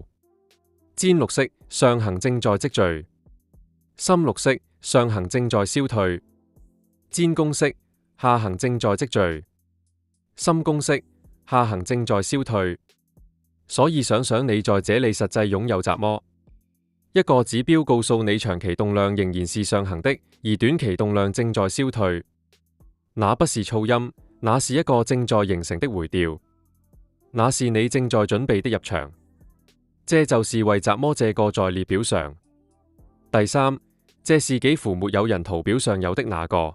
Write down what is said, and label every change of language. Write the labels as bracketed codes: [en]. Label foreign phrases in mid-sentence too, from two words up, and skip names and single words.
[zh] 淺綠色，上行正在積聚；深綠色，上行正在消退。淺公式，下行正在積聚；深公式，下行正在消退。所以想想你在這裡實際擁有什麼？一個指標告訴你長期動量仍然是上行的，而短期動量正在消退。那不是噪音，那是一個正在形成的回調，那是你正在準備的入場。這就是為什麼這個在列表上。第三，這是幾乎沒有人圖表上有的那個。